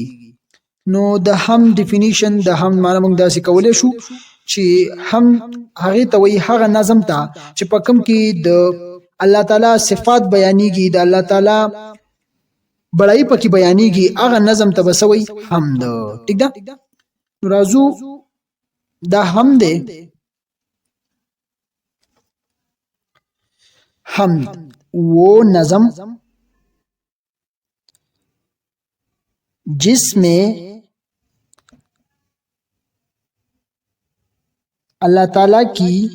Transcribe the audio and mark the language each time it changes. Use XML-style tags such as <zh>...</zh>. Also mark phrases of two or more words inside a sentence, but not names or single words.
<ps>نو د هم ډیفینیشن د هم معنا موږ داسې کولای شو چې هم هغه ته وایي هغه نظم ته چې په کوم کې د الله تعالی صفات بیانېږي، د الله تعالی بڑای پکې بیانېږي، هغه نظم ته بسوي حمد. ٹھیک ده؟ راځو دا حمد حمد</ps> <ur>وہ نظم جس میں اللہ تعالی کی</ur>